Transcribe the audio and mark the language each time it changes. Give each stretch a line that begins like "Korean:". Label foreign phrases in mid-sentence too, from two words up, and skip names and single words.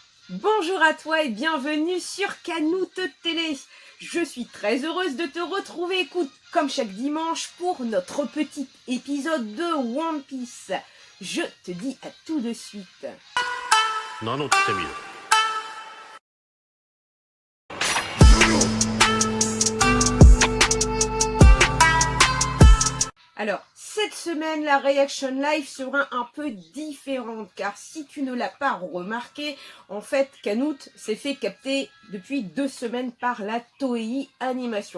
French: Bonjour à toi et bienvenue sur Canoute Télé. Je suis très heureuse de te retrouver, écoute, comme chaque dimanche pour notre petit épisode de One Piece. Je te dis à tout de suite.
Japanese: 名乗ってみろ。
French: Alors, cette semaine, la Reaction Live sera un peu différente, car si tu ne l'as pas remarqué, en fait, Canoute s'est fait capter depuis 2 semaines par la Toei Animation.